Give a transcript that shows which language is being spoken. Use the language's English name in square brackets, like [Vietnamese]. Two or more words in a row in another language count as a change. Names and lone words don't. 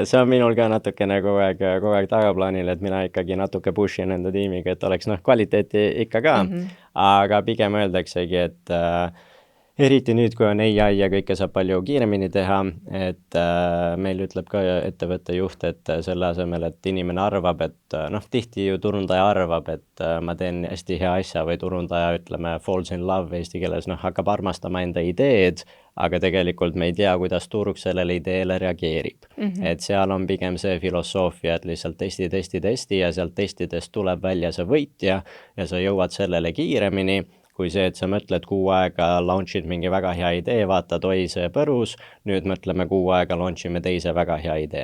[Estonian] See on minul ka natukene kogu aeg tagaplaanil, et mina ikkagi natuke pushin enda tiimiga, et oleks kvaliteeti ikka ka, aga pigem öeldaksegi, et eriti nüüd, kui on AI ja kõike saab palju kiiremini teha, et meil ütleb ka ettevõtte juht, et selle asemel, et inimene arvab, et tihti ju turundaja arvab, et ma teen hästi hea asja või turundaja, ütleme, [English] falls in love [Estonian] eesti keeles, hakkab armastama enda ideed, aga tegelikult me ei tea, kuidas turg sellele ideele reageerib. Et seal on pigem see filosoofia, et lihtsalt testi ja sealt testidest tuleb välja see võitja ja sa jõuad sellele kiiremini, kui see, et sa mõtled 6 aega, launchid mingi väga hea idee, vaatad, oi see põrus, nüüd mõtleme 6 aega, launchime teise väga hea idee.